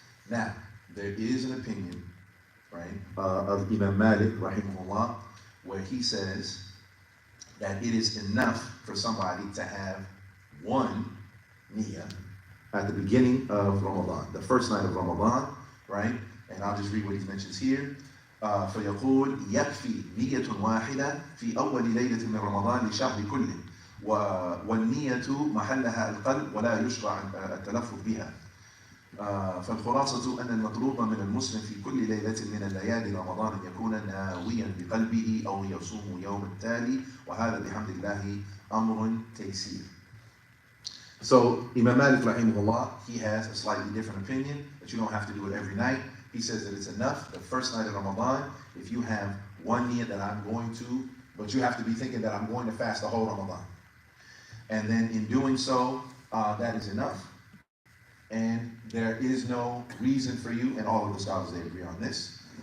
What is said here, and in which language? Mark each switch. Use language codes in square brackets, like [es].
[en] Now, there is an opinion, right, of Imam Malik, rahimahullah, where he says that it is enough for somebody to have one niyyah at the beginning of Ramadan, the first night of Ramadan, right? And I'll just read what he mentions here. [ar] فيقول يكفي نية واحدة في أول ليلة من رمضان لشهر كله والنية محلها القلب ولا يشرع التلفظ بها. فالخلاصة أن المطلوب من المسلم في كل ليلة من الليالي رمضان أن يكون ناويا بقلبه أو يصوم يوم التالي وهذا بحمد الله أمر تيسير. [en] So Imam Malik rahimahullah, he has a slightly different opinion that you don't have to do it every night. He says that it's enough the first night of Ramadan if you have one niyyah that I'm going to, but you have to be thinking that I'm going to fast the whole Ramadan. And then in doing so, that is enough. And there is no reason for you, and all of the scholars, they agree on this.